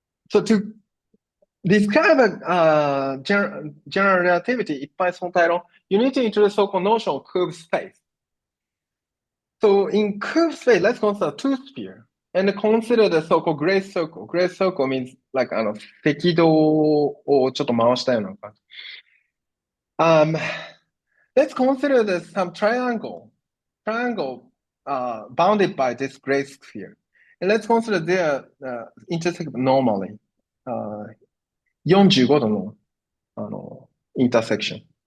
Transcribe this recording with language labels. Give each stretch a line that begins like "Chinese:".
English: So to describe a general relativity, you need to introduce so-called notion of curved space. So in curved space, let's consider two spheres and consider the so-called gray circle. Gray circle means like
Japanese: 赤道をちょっと回したような感じ。
English: Let's consider some triangle bounded by this gray sphere. And let's consider their intersect normally.
Japanese: 45度の
English: intersection.